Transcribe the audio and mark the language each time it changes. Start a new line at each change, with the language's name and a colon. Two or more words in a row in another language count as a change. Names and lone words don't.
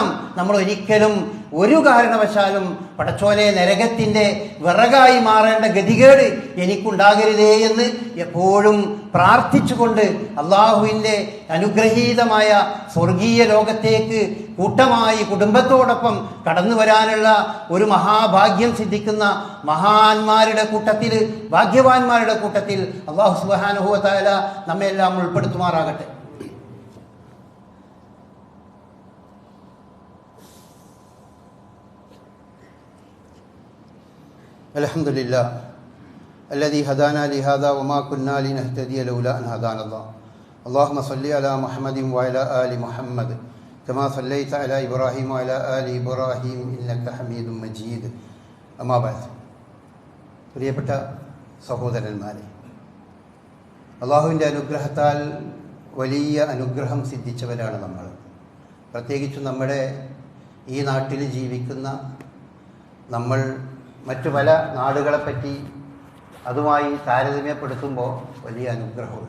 Malayalam: നമ്മൾ ഒരിക്കലും ഒരു കാരണവശാലും പടച്ചോനെ നരകത്തിൻ്റെ വിറകായി മാറേണ്ട ഗതികേട് എനിക്കുണ്ടാകരുതേ എന്ന് എപ്പോഴും പ്രാർത്ഥിച്ചുകൊണ്ട് അള്ളാഹുവിൻ്റെ അനുഗ്രഹീതമായ സ്വർഗീയ ലോകത്തേക്ക് കൂട്ടമായി കുടുംബത്തോടൊപ്പം കടന്നു വരാനുള്ള ഒരു മഹാഭാഗ്യം സിദ്ധിക്കുന്ന മഹാന്മാരുടെ കൂട്ടത്തിൽ, ഭാഗ്യവാന്മാരുടെ കൂട്ടത്തിൽ
Arabic: الله سبحانه وتعالى
Malayalam: നമ്മെല്ലാം ഉൾപ്പെടുത്തുമാറാകട്ടെ.
Arabic: അൽഹംദുലില്ലാഹ് الذي هدانا لهذا وما كنا لنهتدي لولا أن هدانا الله اللهم صل على محمد وعلى آل محمد كما صليت على إبراهيم وعلى آل إبراهيم إنك حميد مجيد أما بعد.
Malayalam: പ്രിയപ്പെട്ട സഹോദരന്മാരെ, അള്ളാഹുവിൻ്റെ അനുഗ്രഹത്താൽ വലിയ അനുഗ്രഹം സിദ്ധിച്ചവരാണ് നമ്മൾ. പ്രത്യേകിച്ചും നമ്മുടെ ഈ നാട്ടിൽ ജീവിക്കുന്ന നമ്മൾ മറ്റു പല നാടുകളെപ്പറ്റി അതുമായി താരതമ്യപ്പെടുത്തുമ്പോൾ വലിയ അനുഗ്രഹമുണ്ട്.